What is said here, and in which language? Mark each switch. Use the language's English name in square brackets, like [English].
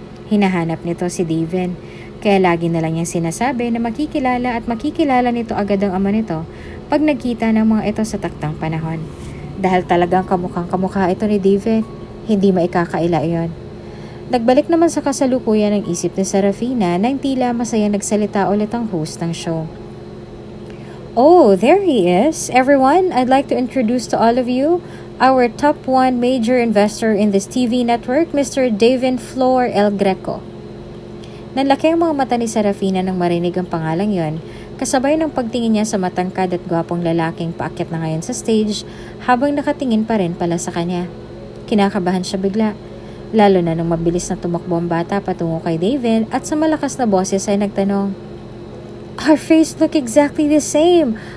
[Filipino] Hinahanap nito si David, kaya lagi na lang niyang sinasabi na makikilala at makikilala nito agad ang ama nito pag nagkita ng mga ito sa taktang panahon. Dahil talagang kamukhang kamukha ito ni David, hindi maikakaila iyon. Nagbalik naman sa kasalukuyan ang isip ni Serafina nang tila masayang nagsalita ulit ang host ng show. [English] Oh, there he is. Everyone, I'd like to introduce to all of you our top 1 major investor in this TV network, Mr. David Flor El Greco. [Filipino] Nanlaki ang mga mata ni Serafina nang marinig ang pangalang yon, kasabay ng pagtingin niya sa matangkad at gwapong lalaking paakyat na ngayon sa stage habang nakatingin pa rin pala sa kanya. Kinakabahan siya bigla, lalo na nung mabilis na tumakbo ang bata patungo kay David at sa malakas na boses ay nagtanong, [English] "Our face look exactly the same.